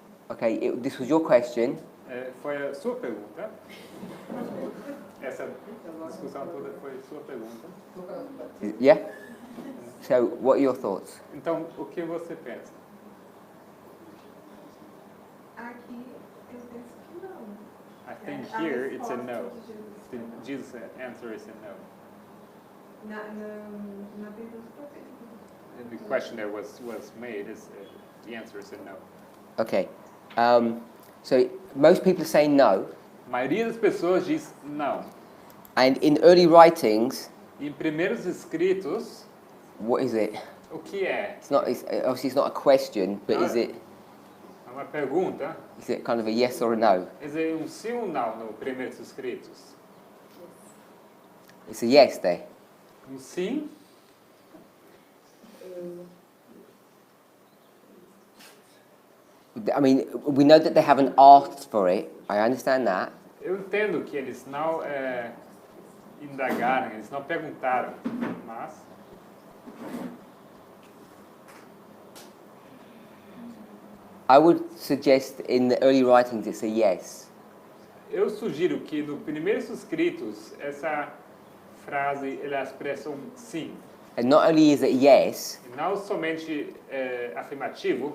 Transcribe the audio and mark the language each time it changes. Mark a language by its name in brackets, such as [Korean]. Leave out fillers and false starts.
[English] Okay, this was your question. [Portuguese] Foi a sua pergunta. Essa discussão toda foi sua pergunta. [English] Yeah? So, what are your thoughts? [Portuguese] Então, o que você pensa? Aqui eu penso que não. [English] I think [Portuguese] A [English] here it's a [Portuguese] resposta [English] no. [Portuguese] de Jesus. [English] Jesus' answer is a no. [Portuguese] Na pergunta que eu fiz. [English] And the question that was made is the answer is a no. Okay. So, most people are saying no, [Portuguese] A maioria das pessoas diz não. [English] and in early writings, [Portuguese] E em primeiros escritos, [English] what is it? [Portuguese] o que é? [English] Obviously it's not a question, but is it [Portuguese] É uma pergunta. [English] kind of a yes or a no? [Portuguese] Quer dizer, um sim ou não no primeiros escritos? [English] It's a yes there. [Portuguese] Um sim. [English] I mean, we know that they haven't asked for it. I understand that. [Portuguese] Eu entendo que eles não indagaram, eles não perguntaram, mas [English] I would suggest in the early writings it's a yes. [Portuguese] eu sugiro que no primeiros escritos essa frase ela expressa um sim. [English] And not only is it yes, [Portuguese] E não somente afirmativo,